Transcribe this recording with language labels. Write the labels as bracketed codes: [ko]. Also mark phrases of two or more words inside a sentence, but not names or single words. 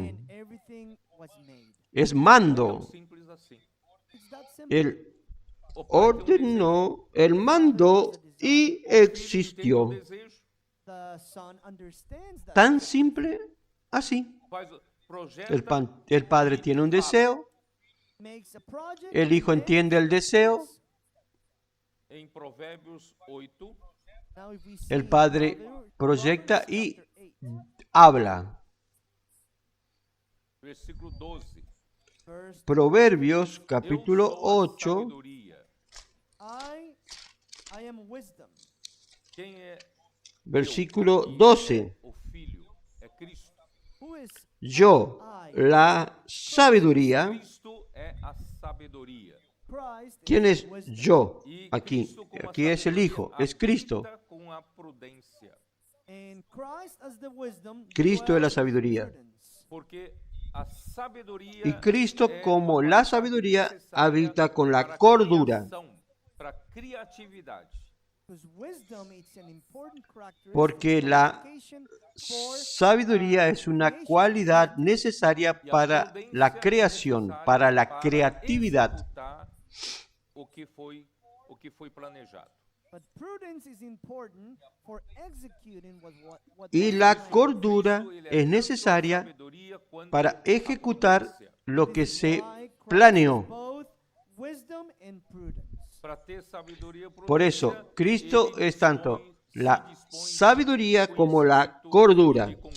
[en] and everything was made. [es] es [pt] tão [es] mando. [pt] simples assim. [en] It's that simple. [es] Él [pt] O pai tem um desejo, [es] ordenó, él mandó y [pt] o filho [es] existió. [pt] tem um desejo, [en] The Son understands that. [es] Tan simple así. [pt] projeta, [es] El Padre tiene un deseo, [en] Makes a project, [es] el Hijo [en] and then [es] entiende el deseo, [pt] em Provérbios 8, [en] now if we see [es] el Padre [en] Proverbs [es] proyecta y [en] chapter 8, [es] habla. [pt] versículo 12. [en] verse [es] Proverbios [pt] Eu [es] capítulo [pt] sou a [es] 8, [pt] sabedoria. [en] I am wisdom. [pt] Quem é [es] versículo [pt] Deus? [es] 12. [pt] O Filho é Cristo. [es] Yo, la sabiduría. [pt] Cristo é a sabedoria. [es] ¿Quién es yo? [pt] E [es] Aquí. [pt] Cristo como a [es] Aquí es el Hijo, [pt] sabedoria [es] es Cristo. [pt] habita com a prudência. [es] Cristo es la sabiduría. [pt] Porque a sabedoria [es] Y Cristo, [pt] é [es] como [pt] uma [es] la [pt] qualidade [es] sabiduría, [pt] necessária [es] habita con [pt] para [es] la [pt] a [es] cordura. [pt] criação, para a criatividade. [es] Porque la sabiduría es una cualidad necesaria [pt] E a [es] para [pt] prudência [es] la [pt] é [es] creación, [pt] necessária [es] para la [pt] para [es] creatividad. [pt] executar o que foi planejado. [es] Y la cordura es necesaria para ejecutar lo que se planeó. Por eso, Cristo es tanto la sabiduría como la cordura.